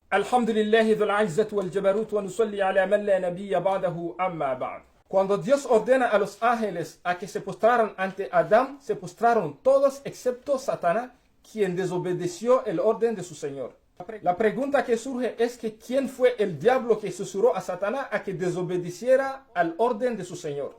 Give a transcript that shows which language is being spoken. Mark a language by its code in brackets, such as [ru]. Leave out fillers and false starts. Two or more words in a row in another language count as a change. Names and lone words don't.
[ar] الحمد لله ذي العزة والجبروت ونصلي على من لا نبي بعده أما بعد. [es] Cuando Dios ordena a los ángeles a que se postraran ante Adán, se postraron todos excepto Satanás, quien desobedeció el orden de su Señor. La pregunta que surge es que ¿quién fue el diablo que susurró a Satanás a que desobedeciera al orden de su Señor?